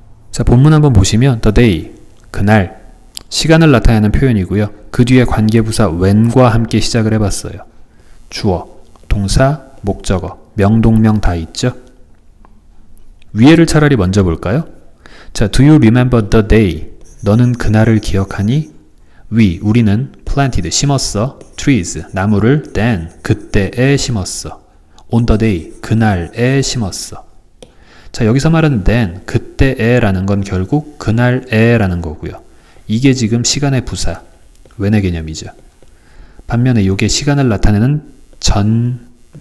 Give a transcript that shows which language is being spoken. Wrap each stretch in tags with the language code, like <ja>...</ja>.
<ko>자, 본문 한번 보시면 the day, 그날, 시간을 나타내는 표현이고요. 그 뒤에 관계부사 when과 함께 시작을 해봤어요. 주어, 동사, 목적어, 명동명 다 있죠. 위에를 차라리 먼저 볼까요?</ko> <en>자, do you remember the day?</en> <ko>너는 그날을 기억하니? 우리는 planted, 심었어. trees, 나무를 then, 그때에 심었어. on the day, 그날에 심었어. 자, 여기서 말하는 then, 그때에 라는 건 결국 그날에 라는 거고요. 이게 지금 시간의 부사, when의 개념이죠. 반면에 이게 시간을 나타내는 전명구.</ko>